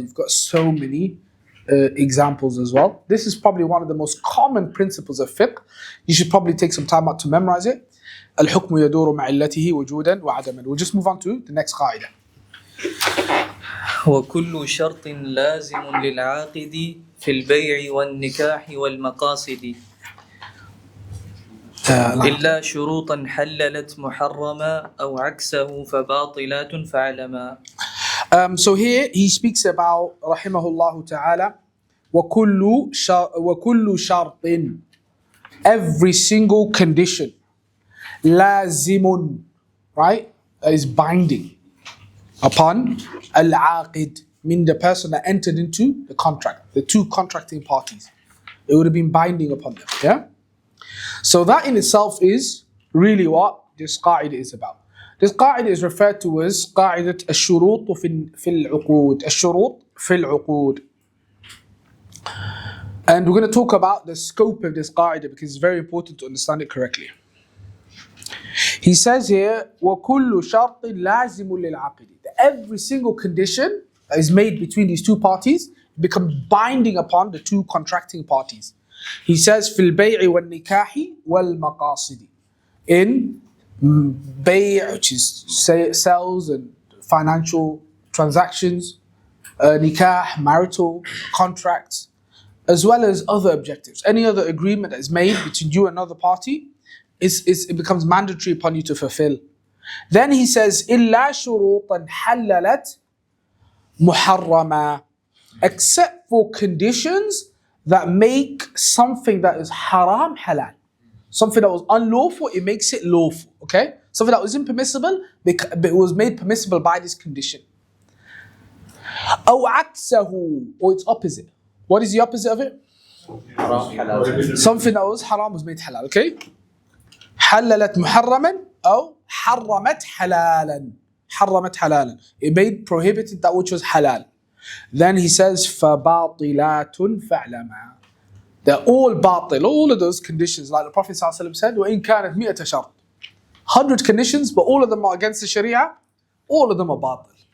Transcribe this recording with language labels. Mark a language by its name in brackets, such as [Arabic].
[English] You've got so many examples as well. This is probably one of the most common principles of fiqh. You should probably take some time out to memorize it. [Arabic] الحكم يدور مع علته وجودا وعدما. [English] We'll just move on to the next قاعدة. [Arabic] وكل شرط لازم للعاقد في البيع والنكاح والمقاصد إلا شروطا حللت محرما أو عكسه فباطلات فعلما. [English] So here he speaks about rahimahullah ta'ala [Arabic] وكل شرط, [English] every single condition, [Arabic] لازم, [English] right, is binding upon al-aqid, meaning the person that entered into the contract, the two contracting parties. It would have been binding upon them. Yeah. So that in itself is really what this qa'idah is about. This qa'idah is referred to as qa'idat al-shurut fi al-uqud. Al-shurut fi al-uqud. And we're going to talk about the scope of this qa'idah because it's very important to understand it correctly. He says here, [Arabic] وَكُلُّ شَرْطٍ لَازِمٌ لِلْعَقِدِ. [English] Every single condition that is made between these two parties becomes binding upon the two contracting parties. He says, [Arabic] فِي الْبَيْعِ وَالنِّكَاحِ وَالْمَقَاصِدِ. [English] In bay', which is sales and financial transactions, nikah, marital contracts, as well as other objectives. Any other agreement that is made between you and another party, it becomes mandatory upon you to fulfill. Then he says, [Arabic] إِلَّا شُرُوطًا حَلَّلَتْ مُحَرَّمًا. [English] Except for conditions that make something that is haram halal. Something that was unlawful, it makes it lawful. Okay? Something that was impermissible, it was made permissible by this condition. [Arabic] أو عكسه, [English] or its opposite. What is the opposite of it? Haram, halal. Something that was haram was made halal. Okay? [Arabic] حللت محرما أو حرمت حلالا. حرمت حلالا. [English] It made prohibited that which was halal. Then he says [Arabic] فَبَاطِلَاتٌ فَعْلَمًا. [English] They're all batil, all of those conditions, like the Prophet ﷺ said, [Arabic] وَإِن كَانَتْ مِئَةَ شَرْطٍ. [English] 100 conditions, but all of them are against the Sharia, all of them are batil.